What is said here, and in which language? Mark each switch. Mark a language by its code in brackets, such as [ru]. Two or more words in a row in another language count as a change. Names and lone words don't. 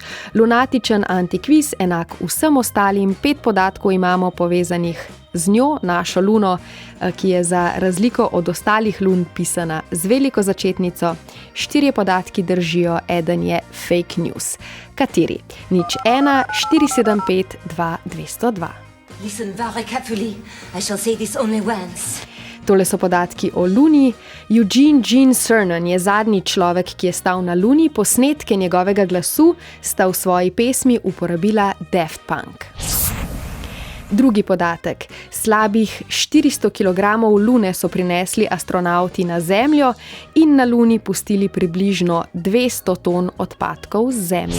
[sl] Lunatičen antikviz enak vsem ostalim, 5 podatkov imamo povezanih z njo, našo Luno, ki je za razliko od ostalih lun pisana z veliko začetnico. 4 podatki držijo, eden je [en] fake news. [sl] Kateri? 01 475 2202. [en] Listen very carefully. I shall say this only once. [sl] Tole so podatki o Luni. Eugene Gene Cernan je zadnji človek, ki je stal na Luni. Posnetke njegovega glasu sta v svoji pesmi uporabila Daft Punk. Drugi podatek. Slabih 400 kg Lune so prinesli astronauti na Zemljo in na Luni pustili približno 200 ton odpadkov z Zemlje.